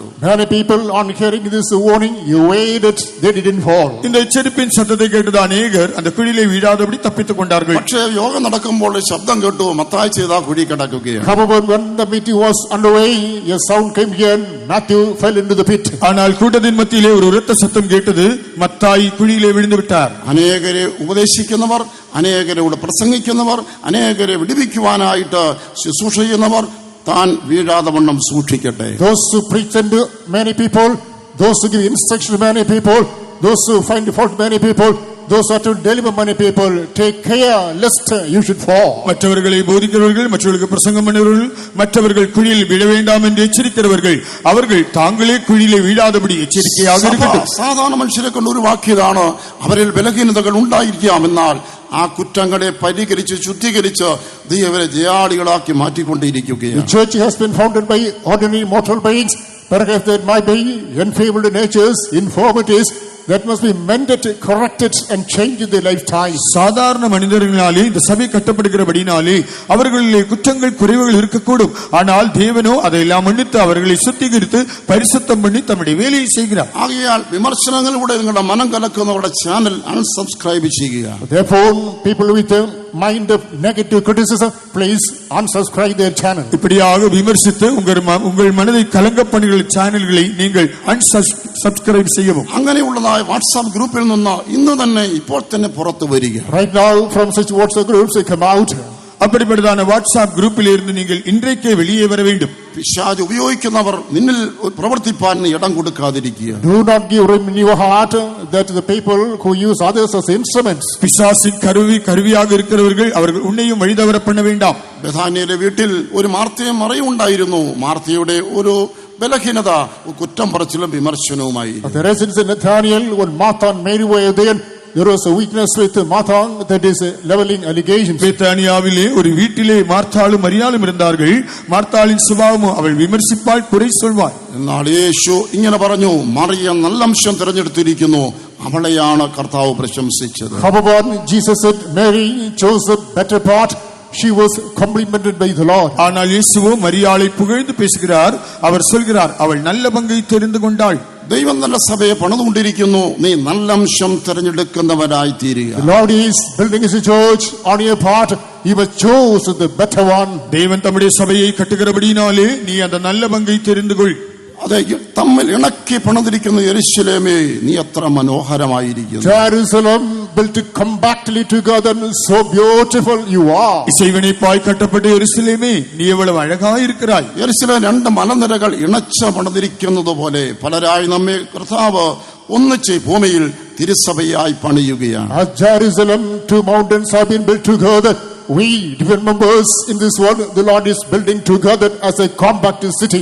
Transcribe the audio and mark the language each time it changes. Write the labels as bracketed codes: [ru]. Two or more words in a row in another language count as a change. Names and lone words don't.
[en] Many people on hearing this warning, you waited, they didn't fall. [ta] இந்த எச்சரிப்பின் சத்தத்தை கேட்டது அநேகர் அந்த குழியிலே வீழாதபடி தப்பித்துக் கொண்டார்கள். [ml] പക്ഷേ യോഗം നടക്കുമ്പോൾ ശബ്ദം കേട്ടു, മത്തായി ചെയ്ത കുഴി കിടക്കുകയാണ്. [en] However, when the meeting was underway, a sound came here, Matthew fell into the pit. [ta] ஆனால் கூட்டத்தின் மத்தியிலே ஒரு உரத்த சத்தம் கேட்டது, மத்தாய் குழியிலே விழுந்து விட்டார். [ml] അനേകരെ ഉപദേശിക്കുന്നവർ, അനേകരോട് പ്രസംഗിക്കുന്നവർ, അനേകരെ വിടുവിക്കുവാനായിട്ട് ശുശ്രൂഷ ചെയ്യുന്നവർ താൻ വീഴാതെ വണ്ണം സൂക്ഷിക്കട്ടെ. [en] Those who preach to many people, those who give instruction to many people, those who find fault many people, those are to deliver many people, take care lest you should fall. [ta] மற்றவர்களை போதிக்கிறவர்கள், மற்றவர்களுக்கு பிரசங்கம் பண்ணுகிறவர்கள், மற்றவர்கள் குழியில் விழ வேண்டாம் என்று எச்சரிக்கிறவர்கள், அவர்கள் தாங்களே குழியிலே வீழாதபடி எச்சரிக்கையாக இருக்கட்டும். [ml] സാധാരണ മനുഷ്യരെ കൊണ്ട് ഒഴിവാക്കിയതാണ്. അവരിൽ ബലഹീനതകൾ ഉണ്ടായിരിക്കാം, എന്നാൽ ആ കുറ്റങ്ങളെ പരിഹരിച്ച് ശുദ്ധീകരിച്ച് ദൈവരെ ജയാളികളാക്കി മാറ്റിക്കൊണ്ടിരിക്കുകയാണ്. [en] The church has been founded by ordinary mortal beings. Perhaps there might be enfeebled natures, infirmities. that must be mended, corrected and changed in their lifetime. [ta] சாதாரண மனிதர்களாலே இந்த சபை கட்டப்படுகிறபடினாலே அவர்களிலே குற்றங்கள் குறைவுகள் இருக்கக்கூடும். ஆனால் தேவனோ அதையெல்லாம் மன்னித்து அவர்களை சுத்திகரித்து பரிசுத்தம் பண்ணி தம்முடைய வேலையை செய்கிறார். [ml] ആകയാൽ വിമർശനങ്ങളിലൂടെ നിങ്ങളുടെ മനം കലക്കുന്നവരുടെ [en] channel unsubscribe [ml] ചെയ്യുക. [en] Therefore, people with a mind of negative criticism, please unsubscribe their channel. [ta] இப்படியாக விமர்சித்து உங்கள் மனதை கலங்க பண்ணுகிற சேனல்களை நீங்கள் unsubscribe செய்யவும். [ml] അങ്ങനെയുള്ളതായ വാട്സാപ്പ് ഗ്രൂപ്പിൽ നിന്ന് ഇന്ന് തന്നെ ഇപ്പോൾ തന്നെ പുറത്തു വരിക. [en] Right now, from such WhatsApp groups, they come out. [ta] அப்படிப்பட்டதான வாட்ஸ்அப் குரூப்பில் இருந்து நீங்கள் இன்றைக்கே வெளியே வர வேண்டும். [ml] പിശാച് ഉപയോഗിക്കുന്നവർ നിന്നിൽ പ്രവർത്തിപ്പാൻ ഇടം കൊടുക്കാതിരിക്കുക. [en] Do not give room in your heart that the people who use others as instruments. [ta] பிசாசின் கருவியாக இருக்கிறவர்கள் அவர்கள் உன்னையும் வழிதவர பண்ண வேண்டாம். [ml] ബഥാനിയയിലെ വീട്ടിൽ ഒരു മാർത്തയും മറിയും ഉണ്ടായിരുന്നു. മാർത്തയുടെ ഒരു ബലഹീനത കുറ്റം പറച്ചിലും വിമർശനവുമായി. [en] The residents in Nathaniel, when Martha and Mary were there, there was a weakness with Martha, that is leveling allegations. [ta] பெத்தானியாவிலே ஒரு வீட்டிலே மார்த்தாளும் மரியாளும் இருந்தார்கள். மார்த்தாளின் சுபாவமோ அவள் விமர்சிப்பாள், குறை சொல்வாள். [ml] എന്നാൽ യേശു ഇങ്ങനെ പറഞ്ഞു, മറിയ നല്ല അംശം തിരഞ്ഞെടുത്തിരിക്കുന്നു, അവളെയാണ് കർത്താവ് പ്രശംസിച്ചത്. [en] However, Jesus said Mary chose the better part. She was complimented by the Lord. [ta] ஆனால் இயேசுவோ மரியாளை புகழ்ந்து பேசுகிறார். அவர் சொல்கிறார், அவள் நல்ல பங்கை தெரிந்து கொண்டாள். [ml] ദൈവം നല്ല സഭയെ പണിതുകൊണ്ടിരിക്കുന്നു, നീ നല്ല അംശം തിരഞ്ഞെടുക്കുന്നവരായി തീരുക. [en] The Lord is building his church on your part. You must choose the better one. [ta] தேவன் தம்முடைய சபையை கட்டுகிறபடினாலே நீ அந்த நல்ல பங்கை தெரிந்து கொள். [ml] അതെ, തമ്മിൽ ഇണക്കി പണിതിരിക്കുന്ന യെരൂശലേമേ, നീ എത്ര മനോഹരമായിരിക്കുന്നു. [en] Jerusalem built compactly together, so beautiful you are. [ta] இசைவினைப்பாய் கட்டப்பட்ட எருசலேமே, நீ எவ்வளவு அழகாய் இருக்கிறாய். [ml] യെരൂശലേം രണ്ട് മലനിരകൾ ഇണച്ച പണിതിരിക്കുന്നത് പോലെ പലരായി നമ്മെ കർത്താവ് ഒന്നിച്ച് ഭൂമിയിൽ തിരുസഭയായി പണിയുകയാണ്. [en] As Jerusalem, two mountains have been built together. We, different members in this world, the Lord is building together as a compact city.